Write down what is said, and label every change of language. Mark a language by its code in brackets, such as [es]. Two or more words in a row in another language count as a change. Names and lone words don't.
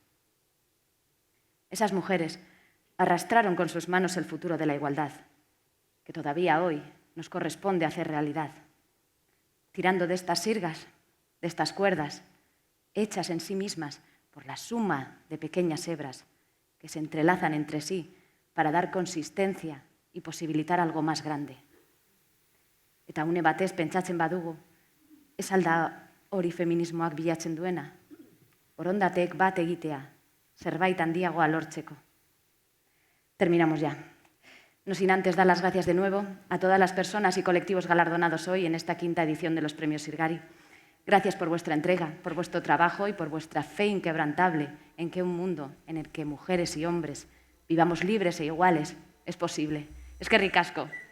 [es] Esas mujeres arrastraron con sus manos el futuro de la igualdad, que todavía hoy nos corresponde hacer realidad. Tirando de estas sirgas, de estas cuerdas, hechas en sí mismas por la suma de pequeñas hebras que se entrelazan entre sí para dar consistencia y posibilitar algo más grande. [eu] Eta une batez pentsatzen badugu, ez alda hori feminismoak bilatzen duena, borondateek bat egitea, zerbait handiagoa lortzeko. [es] Terminamos ya. No sin antes dar las gracias de nuevo a todas las personas y colectivos galardonados hoy en esta quinta edición de los Premios Sirgari. Gracias por vuestra entrega, por vuestro trabajo y por vuestra fe inquebrantable en que un mundo en el que mujeres y hombres vivamos libres e iguales es posible. [eu] Eskerrik asko.